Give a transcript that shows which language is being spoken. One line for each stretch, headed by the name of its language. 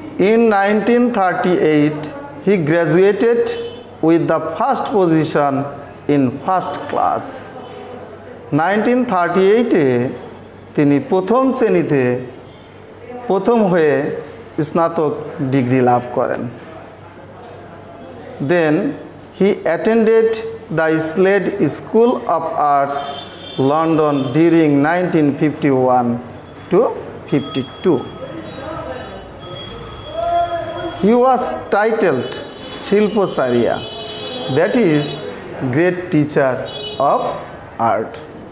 English: In 1938, he graduated with the first position in first class.
Bangla: 1938 তিনি প্রথম শ্রেণীতে প্রথম হয়ে স্নাতক ডিগ্রি লাভ করেন।
English: Then he attended the Slade School of Arts, London during 1951 to 52. He was titled Shilpacharya, that is, great teacher of art.